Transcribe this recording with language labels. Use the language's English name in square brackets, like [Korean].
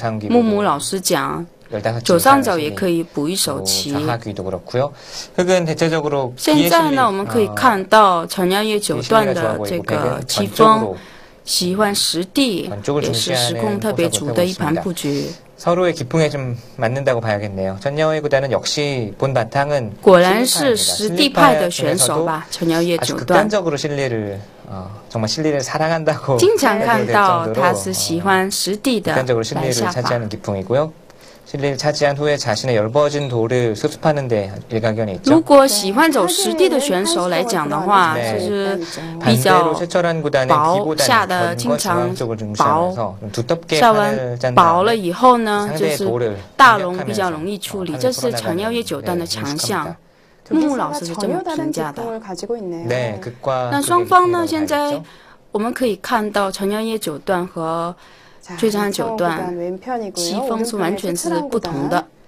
[Chinese] 木木老师讲，左上角也可以补一手棋。现在呢，我们可以看到陈耀烨九段的这个棋风，喜欢实地，也是时空特别足的一盘布局。 [Korean] 서로의 기풍에 좀 맞는다고 봐야겠네요. 전야오의 구단은 역시 본 바탕은 [Chinese] 果然是实地派的选手吧，陈耀烨九段。 [Korean] 극단적으로 실리를 정말 실리를 사랑한다고 [Chinese] 经常看到他是喜欢实地的 [Korean] 극단적으로 [Chinese] 来 [Korean] 실리를 [Chinese] 下法。 [Korean] 차지하는 기풍이고요. 실리를 차지한 후에 자신의 열버진 도를 수습하는 데 일가견이 있죠. [Chinese] 如果喜欢走实地的选手来讲的话，就是比较薄下的经常薄，下完薄了以后呢，就是大龙比较容易处理，这是陈耀烨九段的强项。木木老师是这么评价的。那双方呢，现在我们可以看到陈耀烨九段和 崔振汉九段棋风是完全是不同的。